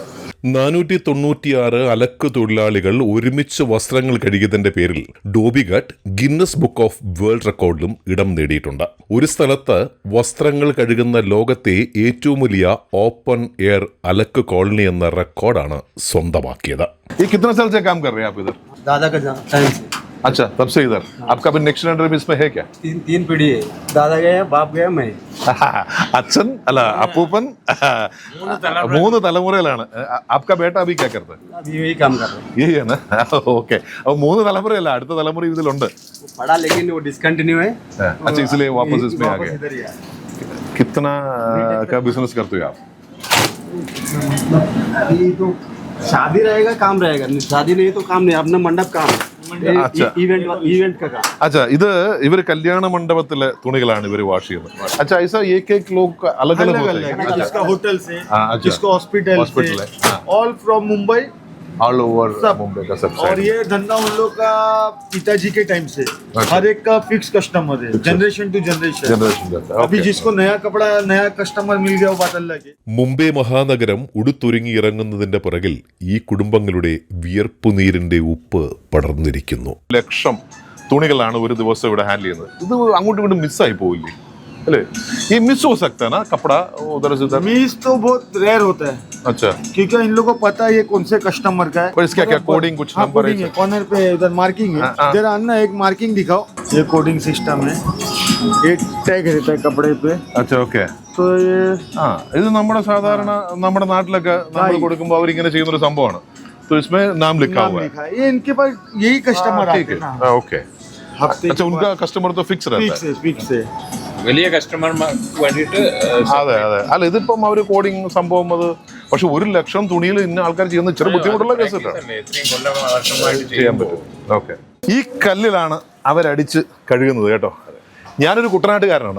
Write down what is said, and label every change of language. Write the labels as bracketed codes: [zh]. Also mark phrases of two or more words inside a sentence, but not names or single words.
[ml] 496 അലക്ക് തൊഴിലാളികൾ ഒരുമിച്ച് വസ്ത്രങ്ങൾ കഴുകിയതിന്റെ പേരിൽ ഡോബിഗട്ട് ഗിന്നസ് ബുക്ക് ഓഫ് വേൾഡ് റെക്കോർഡിലും ഇടം നേടിയിട്ടുണ്ട്. ഒരു സ്ഥലത്ത് വസ്ത്രങ്ങൾ കഴുകുന്ന ലോകത്തെ ഏറ്റവും വലിയ [en] open air [ml] അലക്ക് കോളനി എന്ന റെക്കോർഡാണ് സ്വന്തമാക്കിയത്. [hi] ये कितना साल से काम कर रहे हैं आप इधर? दादा का टाइम से. अच्छा, तब से इधर. आपका भी [en] next generation [hi] इसमें है क्या? तीन पीढ़ी है. दादा गया, बाप गया, मैं. [ml] അച്ഛൻ അല്ല അപ്പൂപ്പൻ 3 തലമുറയിലാണ്. [hi] आपका बेटा अभी क्या करता है? अभी यही काम कर रहे हैं. यही है ना? ओके. [ml] अब 3 തലമുറയല്ല, അടുത്ത തലമുറ ഇതിലുണ്ട്. [hi] पढ़ा लेकिन वो डिसकंटिन्यू है. अच्छा, इसलिए वापस इसमें आ गए. इधर ही आए. कितना का बिजनेस करते हो आप? अभी तो शादी रहेगा काम रहेगा, शादी नहीं तो काम नहीं. अपना मंडप काम है. अच्छा. इवेंट का काम. अच्छा, [ml] ഇത് ഇവർ കല്യാണ മണ്ഡപത്തിലെ തുണികളാണ് ഇവർ വാഷ് ചെയ്യുന്നത്. [hi] अच्छा, ऐसा एक लोग अलग अलग होते हैं. जिसका होटल से, अच्छा. जिसको हॉस्पिटल से, [en] all from Mumbai, all over Mumbai [hi] का सब. और ये धंधा उन लोग का पिताजी के टाइम से. हर एक का [en] fix customer [hi] है, [en] generation to generation. [hi] अभी जिसको नया कपड़ा नया कस्टमर मिल गया वो बात अलग है. [ml] മുംബൈ മഹാനഗരം ഉടുത്തൊരുങ്ങി ഇറങ്ങുന്നതിന്റെ പുറകിൽ ഈ കുടുംബങ്ങളുടെ വിയർപ്പുനീരിന്റെ ഉപ്പ് പടർന്നിരിക്കുന്നു. ലക്ഷം തുണികളാണ് ഒരു ദിവസം ഇവിടെ ഹാൻഡിൽ ചെയ്യുന്നത്. ഇത് അങ്ങോട്ടും ഇങ്ങോട്ടും മിസ്സായി പോയില്ലേ [hi] अरे ये मिस हो सकता है ना कपड़ा उधर से उधर? मिस तो बहुत रेयर होता है. अच्छा, क्योंकि इन लोगों को पता है ये कौन से कस्टमर का है. पर इसका क्या कोडिंग कुछ नंबर है? कॉर्नर पे इधर मार्किंग है. जरा अन्ना एक मार्किंग दिखाओ. ये [en] coding system [hi] है. ये टैग रहता है कपड़े पे. अच्छा, ओके. तो ये [ml] ഇത് നമ്മുടെ സാധാരണ നമ്മുടെ നാട്ടിലൊക്കെ നമ്മൾ കൊടുക്കുമ്പോൾ അവരിങ്ങനെ ചെയ്യുന്ന ഒരു സംഭവമാണ്. [hi] तो इसमें नाम लिखा हुआ है. ये इनके पास यही कस्टमर आते हैं ना. ओके. अच्छा, उनका कस्टमर तो फिक्स रहता है. फिक्स है. [ml] വലിയ കസ്റ്റമർമാർക്ക് വേണ്ടിയിട്ട്. അതെ അതെ. അല്ല, ഇതിപ്പം അവര് കോഡിങ് സംഭവം അത്. പക്ഷെ 1 ലക്ഷം തുണിയിൽ ഇന്ന ആൾക്കാർ ചെയ്യുന്ന ചെറു ബുദ്ധിമുട്ടുള്ള കേസിട്ടാണ് ചെയ്യാൻ പറ്റും. ഓക്കെ. ഈ കല്ലിലാണ് അവരടിച്ച് കഴുകുന്നത് കേട്ടോ. ഞാനൊരു കുട്ടനാട്ടുകാരനാണ്.